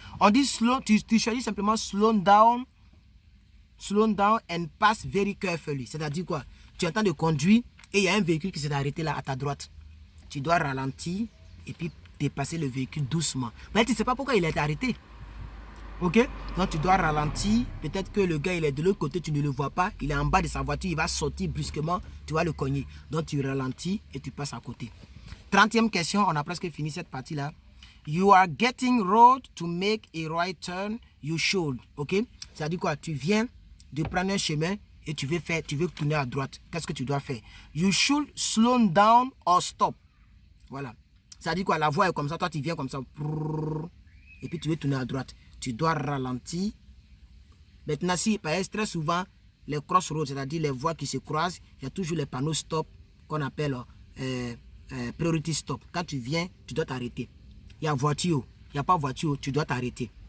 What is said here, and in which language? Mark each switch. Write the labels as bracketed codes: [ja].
[fr] On dit [en] slow, [fr] tu choisis simplement [en] slow down and pass very carefully. [fr] C'est-à-dire quoi? Tu es en train de conduire et il y a un véhicule qui s'est arrêté là à ta droite. Tu dois ralentir et puis dépasser le véhicule doucement. Mais tu ne sais pas pourquoi il est arrêté. Ok? Donc tu dois ralentir. Peut-être que le gars il est de l'autre côté, tu ne le vois pas. Il est en bas de sa voiture, il va sortir brusquement, tu vas le cogner. Donc tu ralentis et tu passes à côté. 30e question, on a presque fini cette partie-là. [en] You are getting road to make a right turn, you should. [fr] Ok? Ça dit quoi? Tu viens de prendre un chemin et tu veux tourner à droite. Qu'est-ce que tu dois faire? [en] You should slow down or stop. [fr] Voilà. Ça dit quoi? La voie est comme ça, toi tu viens comme ça. Et puis tu veux tourner à droite. Tu dois ralentir. Maintenant, si, très souvent, les crossroads, c'est-à-dire les voies qui se croisent, il y a toujours les panneaux stop qu'on appelle priority stop. Quand tu viens, tu dois t'arrêter. Il y a voiture, il n'y a pas voiture, tu dois t'arrêter.